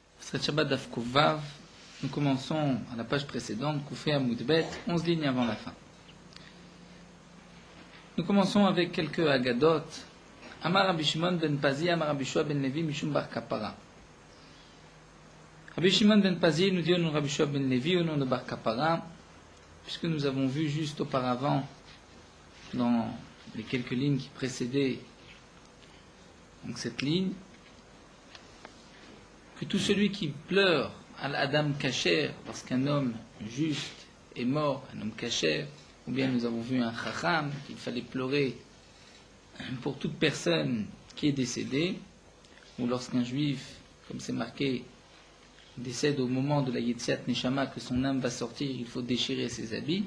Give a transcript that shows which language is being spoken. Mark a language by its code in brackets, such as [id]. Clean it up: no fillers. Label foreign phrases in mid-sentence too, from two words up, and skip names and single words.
[fr] Cette [he] שבת דף וו, [fr] nous commençons à la page précédente, [he] קוף עמוד ב, [fr] 11 lignes avant la fin. Nous commençons avec quelques agadot. [he] אמר רבי שמעון בן פזי, אמר רבי שוע בן לוי, משום בר קפרא. [fr] Rabbi Shimon ben Pazi nous dit au nom de Rabbi Shua ben Levi, au nom de Bar Kapara, puisque nous avons vu juste auparavant, dans les quelques lignes qui précédaient donc cette ligne, que tout celui qui pleure à l'Adam Kacher lorsqu'un homme juste est mort, un homme Kacher, ou bien nous avons vu un Chacham, qu'il fallait pleurer pour toute personne qui est décédée, ou lorsqu'un juif, comme c'est marqué, décède au moment de la [he] יציאת נשמה, [fr] que son âme va sortir, il faut déchirer ses habits.